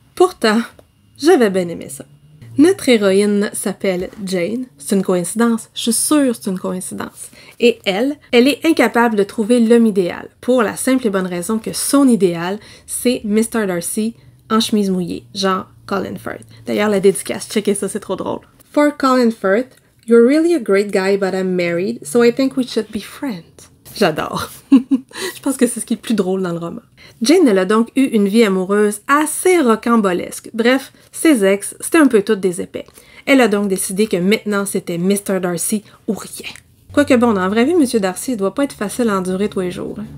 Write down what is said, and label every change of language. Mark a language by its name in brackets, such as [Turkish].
[French] Pourtant, j'avais bien aimé ça. Notre héroïne s'appelle Jane. C'est une coïncidence? Je suis sûre que c'est une coïncidence. Et elle est incapable de trouver l'homme idéal, pour la simple et bonne raison que son idéal, c'est Mr. Darcy en chemise mouillée, genre Colin Firth. D'ailleurs, la dédicace, checkez ça, c'est trop drôle. [English] For Colin Firth, you're really a great guy, but I'm married, so I think we should be friends. [French] J'adore. Je pense que c'est ce qui est le plus drôle dans le roman. Jane, elle a donc eu une vie amoureuse assez rocambolesque. Bref, ses ex, c'était un peu toutes des épais. Elle a donc décidé que maintenant, c'était Mr. Darcy ou rien. Quoique bon, dans la vraie vie, M. Darcy, il doit pas être facile à endurer tous les jours.